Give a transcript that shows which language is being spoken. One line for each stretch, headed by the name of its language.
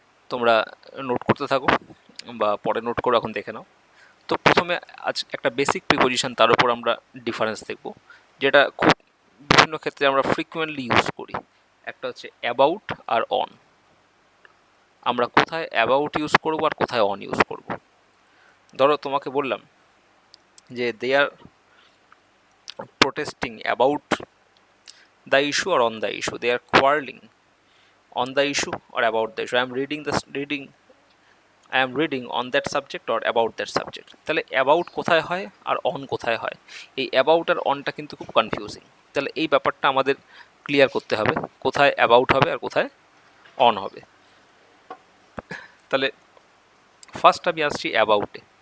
Bangla: তোমরা নোট করতে থাকো বা পরে নোট করে এখন দেখে নাও। তো প্রথমে আজ একটা বেসিক প্রিপোজিশন, তার উপর আমরা ডিফারেন্স দেখব, যেটা খুব বিভিন্ন ক্ষেত্রে আমরা ফ্রিকুয়েন্টলি ইউজ করি। একটা হচ্ছে অ্যাবাউট আর অন। আমরা কোথায় অ্যাবাউট ইউজ করব আর কোথায় অন ইউজ করব। ধরো তোমাকে বললাম যে
English: They are protesting about the issue or on the issue, they are quarreling on the issue or about the issue. I am reading on that subject or about that subject.
Bangla: তাহলে about কোথায় হয় আর on কোথায় হয়, এই অ্যাবাউট আর অনটা কিন্তু খুব confusing. তাহলে এই ব্যাপারটা আমাদের ক্লিয়ার করতে হবে, কোথায় অ্যাবাউট হবে আর কোথায় অন হবে। তাহলে ফার্স্ট আমি আসছি অ্যাবাউটে।